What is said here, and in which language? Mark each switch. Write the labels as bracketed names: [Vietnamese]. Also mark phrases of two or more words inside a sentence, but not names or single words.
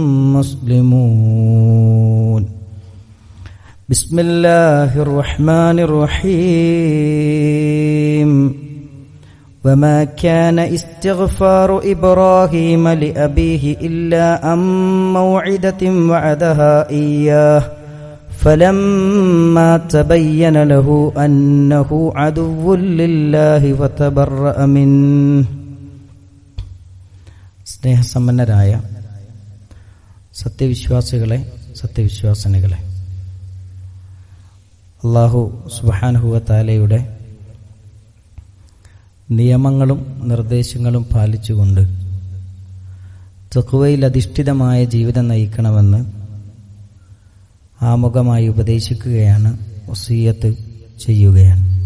[Arabic] مسلمون بسم الله الرحمن الرحيم وما كان استغفار إبراهيم لأبيه إلا عن موعدة وعدها إياه فلما تبين له أنه عدو لله وتبرأ منه [Malayalam] സ്നേഹസമ്പന്നരായ സത്യവിശ്വാസികളെ സത്യവിശ്വാസിനികളെ അല്ലാഹു [Arabic] سبحانه و تعالى [Malayalam] നിയമങ്ങളും നിർദ്ദേശങ്ങളും പാലിച്ചുകൊണ്ട് തഖ്വയിൽ അധിഷ്ഠിതമായ ജീവിതം നയിക്കണമെന്ന് ആമുഖമായി ഉപദേശിക്കുകയാണ്, വസിയ്യത്ത് ചെയ്യുകയാണ്.